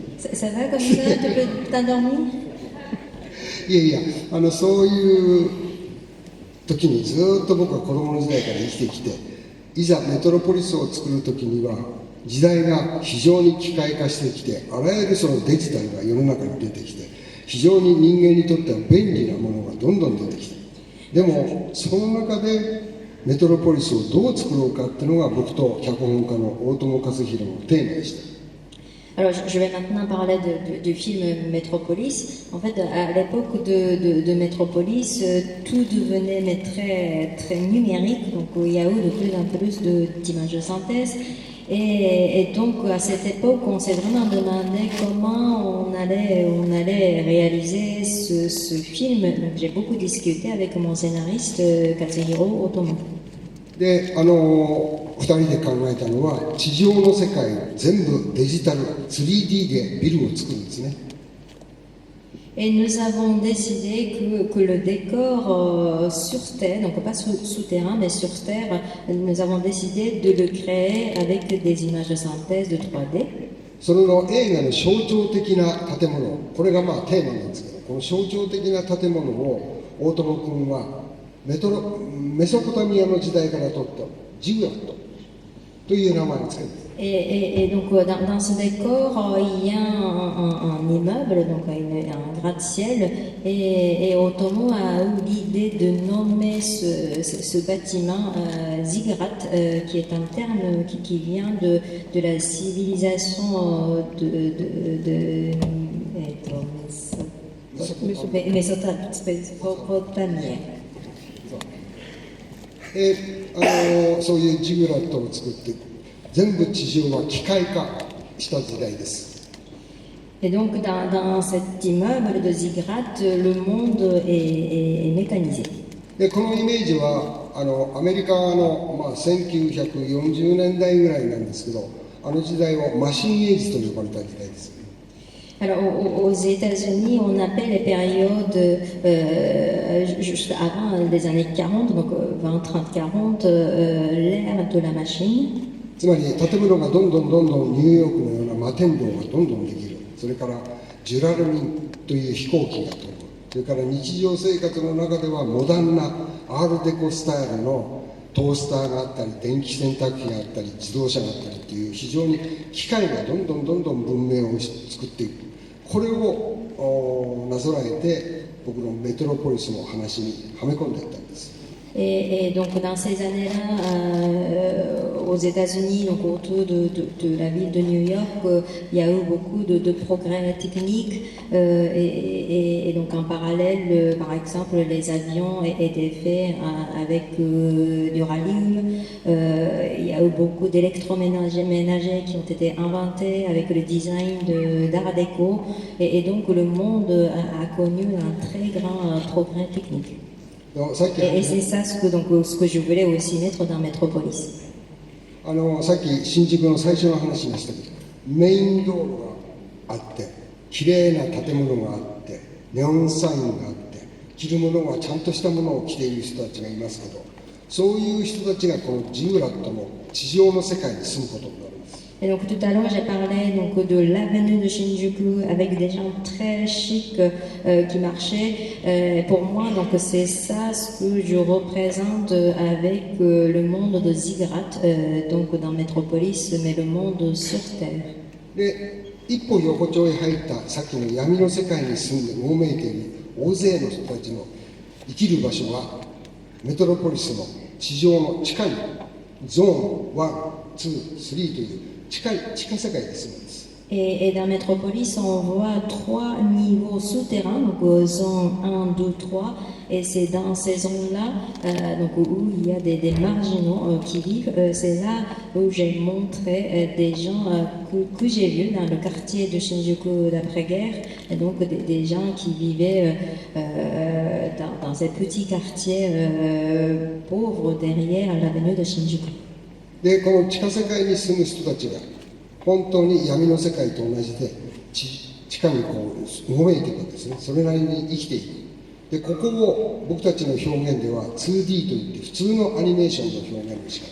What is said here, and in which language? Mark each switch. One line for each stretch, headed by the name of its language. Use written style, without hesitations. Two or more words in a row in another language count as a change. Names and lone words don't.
French: Ça va comme ça? Tu peux t'endormir?
Japanese: いやいやそういう時にずっと僕は子供の時代から生きてきていざメトロポリスを作る時には時代が非常に機械化してきてあらゆるそのデジタルが世の中に出てきて非常に人間にとっては便利なものがどんどん出てきてでもその中でメトロポリスをどう作ろうかっていうのが僕と脚本家の大友克洋のテーマでした。
French: Alors, je vais maintenant parler du film Metropolis. En fait, à l'époque de Metropolis, tout devenait mais très numérique. Donc, il y a eu de plus en plus d'images de synthèse. Et donc, à cette époque, on s'est vraiment demandé comment on allait réaliser ce film. Donc, j'ai beaucoup discuté avec mon scénariste Katsuhiro Otomo.
Japanese: で2人で考えたのは地上の世界全部デジタル 3D でビルを作るんですね。
French: Et nous avons décidé que le décor sur Terre, donc pas souterrain, mais sur Terre, nous avons décidé de le créer avec des images de synthèse de 3D.
Japanese: その映画の象徴的な建物、これがまあテーマなんですけど、この象徴的な建物を大友君はメソポタミアの時代から取ったジグラットという名前をつけるんです。
French: Et donc dans ce décor, il y a un immeuble, donc un gratte-ciel, et Otomo a eu l'idée de nommer ce bâtiment Ziggurat, qui est un terme qui vient de la civilisation mésopotamienne.
Japanese: そういうジグラットを作って全部地上は機械化した時代です。
French: Et donc dans cet immeuble de Ziggurat, le monde est mécanisé.
Japanese: でこのイメージはアメリカの、1940年代ぐらいなんですけど、あの時代をマシンエイジと呼ばれた時代です。
French: Alors aux États-Unis, on appelle les périodes juste avant les années 40, donc 20, 30, 40, l'ère de la machine.
Japanese: つまり建物がどんどんニューヨークのような摩天楼がどんどんできる。それからジュラルミンという飛行機が飛ぶ。それから日常生活の中ではモダンなアールデコスタイルのトースターがあったり、電気洗濯機があったり、自動車があったりっていう非常に機械がどんどん文明を作っていく。これをなぞらえて僕のメトロポリスの話にはめ込んでいったんです。
French: Et donc dans ces années-là, aux États-Unis, donc autour de la ville de New York, il y a eu beaucoup de progrès techniques et donc en parallèle, par exemple, les avions étaient faits avec du rhélium. Il y a eu beaucoup d'électroménagers qui ont été inventés avec le design d'Art déco et donc le monde a connu un très grand progrès technique. Et c'est ça ce que je voulais aussi mettre dans Metropolis.
Japanese: さっき新宿の最初の話にしたけど、メイン道路があって綺麗な建物があってネオンサインがあって着るものはちゃんとしたものを着ている人たちがいますけど、そういう人たちがこのジグラットの地上の世界に住むことになるんです。
French: Et donc tout à l'heure j'ai parlé donc de l'avenue de Shinjuku avec des gens très chics qui marchaient. Pour moi donc c'est ça ce que je représente avec le monde de Ziggurat, donc dans Metropolis, mais le monde sur terre.
Japanese: で一歩横丁へ入ったさっきの闇の世界に住んでうごめいている大勢の人たちの生きる場所はメトロポリスの地上の近いゾーン1、2、3という地下世界で住むんです。
French: Et dans Metropolis, on voit 3 niveaux souterrains, donc zone 1, 2, 3, et c'est dans ces zones-là donc où il y a des marginaux qui vivent. C'est là où j'ai montré des gens que j'ai vus dans le quartier de Shinjuku d'après-guerre, et donc des gens qui vivaient dans ces petits quartiers pauvres derrière l'avenue de Shinjuku.
Japanese: でこの地下世界に住む人たちが本当に闇の世界と同じで地下にこううごめいていくんですね。それなりに生きていく。でここを僕たちの表現では 2D といって普通のアニメーションの表現の仕方。